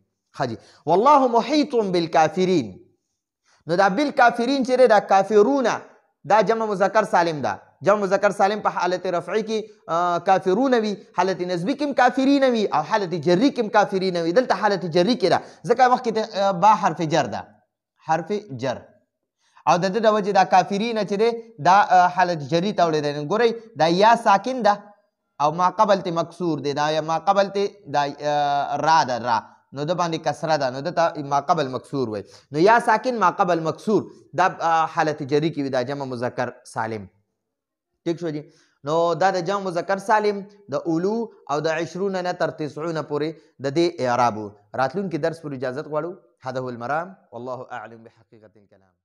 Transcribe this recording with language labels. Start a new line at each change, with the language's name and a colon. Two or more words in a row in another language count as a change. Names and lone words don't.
Pashto: ښه جي.
Arabic: والله محیط بالکافرین.
Pashto: نو دا بالکافرین چې دا کافرون دا جمع مذکر سالم ده. جمع مذکر سالم په حالت رفعي کې کافرون وي، حالت نسبی کې کافرین وي او حالت جری کې کافرین وي. دلته حالت جری کې ده ځکه مخکې با حرف جر ده، حرف جر او د د وجې دا کافرین چې دی دا حالت جری ته وړی دی. ګورئ دا یا ساکن ده او ما قبل ته مکسور دی. دا ما قبل ته دا را ده، را نو د باندې کسره ده نو دته ما قبل مکسور وای. نو یا ساکن ما قبل مکسور دا حالت جری کې وي، دا جمع مذکر سالم. ٹھیک شو جی. نو دا د جمع مذکر سالم د اولو او د 20 نه تر 90 پورې د دې اعراب. راتلونکي درس پر اجازت غواړو.
Arabic: هذا هو المرام، والله أعلم بحقيقة الكلام.